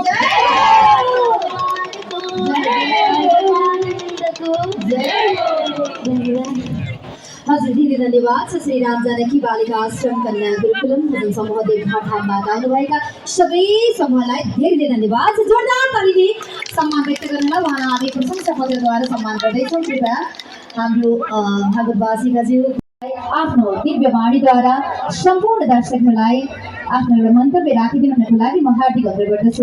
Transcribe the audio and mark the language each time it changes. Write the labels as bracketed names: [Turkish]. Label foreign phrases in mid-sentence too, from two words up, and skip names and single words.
[Nepali] हजुर धेरै धन्यवाद छ। श्री राम जानकी बालिका आश्रम कन्या गुरुकुलम भजन समूह देवघाटबाट आउनुभएका सबै समूहलाई धेरै धन्यवाद छ। जोरदार तालीले सम्मान व्यक्त गर्नलाई उहाँ आदि प्रशंसा पत्रद्वारा सम्मान गर्दैछौँ। कृपया हाम्रो भागवतवासी दाजु आफ्नो दिव्य वाणीद्वारा सम्पूर्ण दर्शकहरूलाई आफ्नो एउटा मन्तव्य राखिदिनुको लागि म हार्दिक अनुरोध गर्दछु।